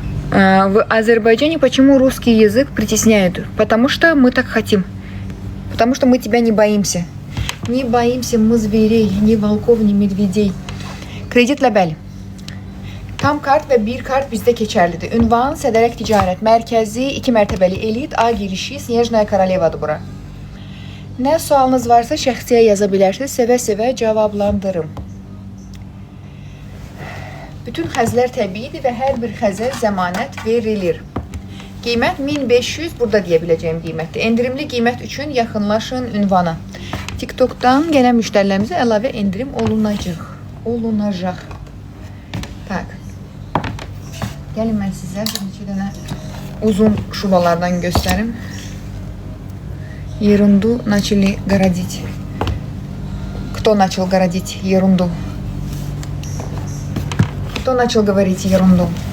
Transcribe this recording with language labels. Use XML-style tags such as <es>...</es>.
<ru>В Азербайджане почему русский язык притесняют? Потому что мы так хотим. Потому что мы тебя не боимся. Не боимся мы зверей, ни волков, ни медведей.</ru> <az>Kreditlə bəli. Tam kart və bir kart bizdə keçərlidir. Ünvan Sədərək Ticarət Mərkəzi 2 mərtəbəli elit A girişi Snejnaya Koroleva'dır bura. Nə sualınız varsa şəxsiyə yaza bilərsiniz. Sevə-sevə cavablandırım. Bütün xəzlər təbiidir və hər bir xəzə zəmanət verilir. Qiymət 1500 burada deyə biləcəyim qiymətdir. Endirimli qiymət üçün yaxınlaşın ünvana. TikTok'dan gələn müştərilərimizə əlavə endirim olunacaq. Tak. Gəlin mən sizə bir neçə dənə uzun şubalardan göstərim.</az> <ru>Ерунду начали городить. Кто начал городить ерунду? Кто начал говорить ерунду?</ru>